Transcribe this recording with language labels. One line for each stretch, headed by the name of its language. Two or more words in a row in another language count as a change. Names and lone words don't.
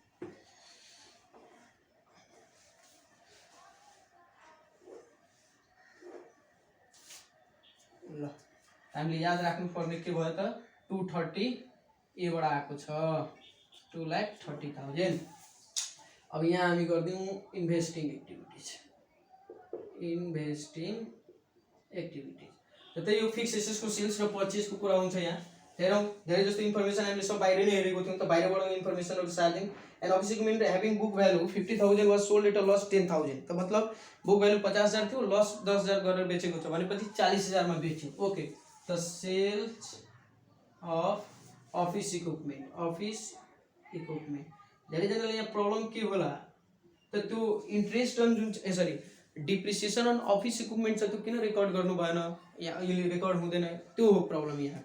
Nepali: ल हामीले याद राख्नु पर्ने के भयो त 230 ए बाट आएको छ 2,30,000। अब यहाँ हामी गर्दियौं
English: investing activities.
Nepali: त यो
English: fixed assets
Nepali: को सेल्स र परचेज को कुरा हुन्छ। यहाँ हेरौं, धेरै जस्तो इन्फर्मेसन हामीले सब बाहिर नै हेरेको थियौं, त बाहिरबाट इन्फर्मेसनहरु सार्दियौं।
English: An office equipment having book value 50,000 was sold at a loss 10,000,
Nepali: त मतलब
English: book value
Nepali: 50,000 थियो, लॉस 10,000 गरेर बेचेको छ भनेपछि 40,000 मा बेच्यो।
English: OK, the sales of office equipment.
Nepali: धेरै जनाले यहाँ प्रब्लम के होला त त्यो
English: interest on
Nepali: जुन सरी
English: depreciation on office equipment
Nepali: छ त्यो किन रेकर्ड गर्नु भएन, या अहिले रेकर्ड हुँदैन, त्यो हो प्रब्लम यहाँको।